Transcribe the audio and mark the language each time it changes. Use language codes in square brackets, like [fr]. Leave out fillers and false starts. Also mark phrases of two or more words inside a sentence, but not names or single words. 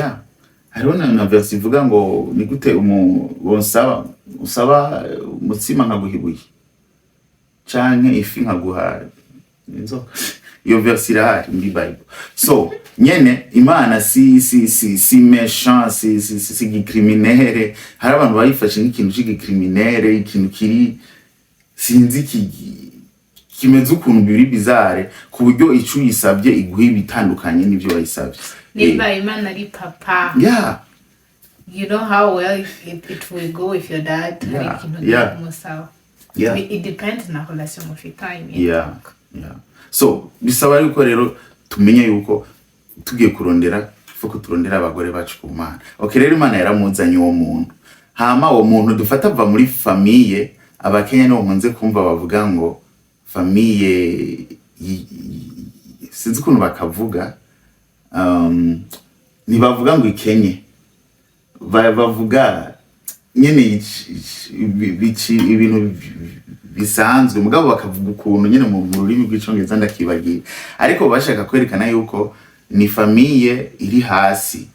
[rn] hariho na verse ivuga ngo ni gute usaba umutsima nkaguhibuye canke ifi nkaguha inzoka iyo verse irahari muri Bible so nyene Imana si méchant si criminel hari abantu bayifashe nk'ikintu cy'igicriminel ikintu kiri sinzi kimeze ukuntu biri bizarre ku buryo icu yisabye iguhi bitandukanye n'ivyo bayisabye niba Imana ari papa [en] you know how well it will go if your dad [rn] hari ikintu kumusawa [en] it depends [rn] na relation mufitanye. So bisaba yuko rero tumenye yuko tugiye kurondera fuko turondera abagore bacu ku Mana. Okay, rero Imana yaramuzanye uwo muntu, hama uwo muntu dufata ava muri famille. Abakenya no nkunze kumva bavuga ngo famille sinzi ukuntu bakavuga, ntibavuga ngo ikenye, bavuga nyene ibintu bisanzwe, mugabo bakavuga ukuntu nyene mu rurimi rw'icongereza ndakibagiye, ariko bashaka kwerekana yuko ni famille iri hasi.